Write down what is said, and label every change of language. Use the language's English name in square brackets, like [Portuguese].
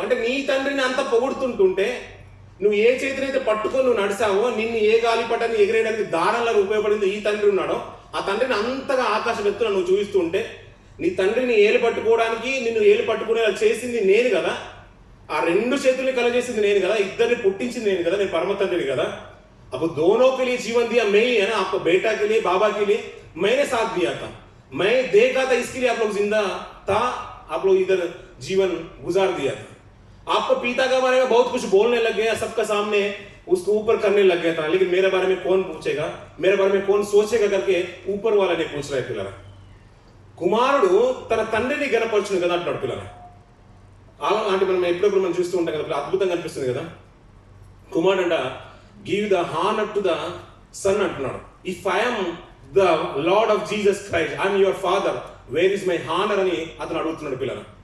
[Telugu] అంటే నీ తండ్రిని అంత పొగుడుతుంటుంటే నువ్వు ఏ చేతినైతే పట్టుకొని నువ్వు నడిచావో, నిన్ను ఏ గాలిపటాన్ని ఎగిరేయడానికి దారంలాగా ఉపయోగపడింది ఈ తండ్రి ఉన్నాడో, ఆ తండ్రిని అంతగా ఆకాశం ఎత్తున నువ్వు చూపిస్తూ ఉంటే నీ తండ్రిని ఏలు పట్టుకోవడానికి నిన్ను ఏలు పట్టుకునేలా చేసింది నేను కదా, ఆ రెండు చేతుల్ని కలగజేసింది నేను కదా, ఇద్దరిని పుట్టించింది నేను కదా, నేను పరమ తండ్రిని కదా. [Hindi] अब दोनों के लिए जीवन दिया मैं ही है ना, आपको बेटा के लिए बाबा के लिए मैंने साथ दिया था, मैं देखा था, इसके लिए आप लोग जिंदा था, आप लोग इधर जीवन गुजार दिया था. आपको पिता के बारे में बहुत कुछ बोलने लग गया, सबका सामने उसको ऊपर करने लग गया था, लेकिन मेरे बारे में कौन पूछेगा, मेरे बारे में कौन सोचेगा करके ऊपर वाला ने पूछ रहा है पिల్లरा. [Telugu] కుమారుడు తన తండ్రిని గణపరచును కదా అంటున్నాడు పిల్లలు. అలాంటి మనం ఎప్పుడెప్పుడు మనం చూస్తూ ఉంటాం కదా, అద్భుతంగా అనిపిస్తుంది కదా. కుమారుడు అంట [English] give the honour to the son [Telugu] అంటున్నాడు. [English] if I'm the lord of Jesus Christ, I'm your father, where is my honour [Telugu] అని అతను అడుగుతున్నాడు పిల్లలు.